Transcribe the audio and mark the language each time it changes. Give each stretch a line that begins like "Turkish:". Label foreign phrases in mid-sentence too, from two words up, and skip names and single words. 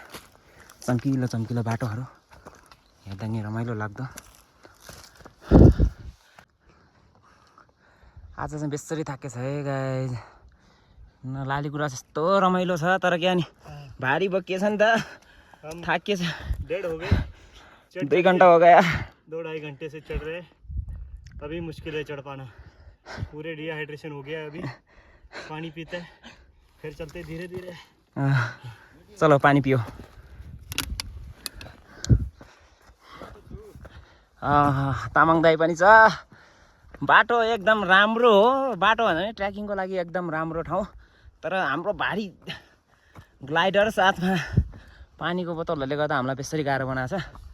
Nepali: चम्किलो चम्किलो बाटोहरू हेर्दा नि रमाइलो लाग्दो। आज चाहिँ बेसरी थाकेछ है गाइस। लालीगुराँस यस्तो रमाइलो छ, तर क्या नि भारी बोकिएछ नि त, थाकिएछ।
Hindi: डेढ हो गए, 2 घन्टा हो गया। 2-2.5 घंटे से चढ़ रहे। अभी मुश्किल है चढ़ पाना, पूरे डिहाइड्रेशन हो गया है अभी। पानी पीते हैं फिर चलते धीरे धीरे। चलो पानी पियो।
Nepali: तामाङ दाई पनि छ। बाटो एकदम राम्रो हो, बाटो भने ट्रेकिङको लागि एकदम राम्रो ठाउँ। तर हाम्रो भारी ग्लाइडर साथमा पानीको बोतलहरूले गर्दा हामीलाई बेसरी गाह्रो बनाएको छ।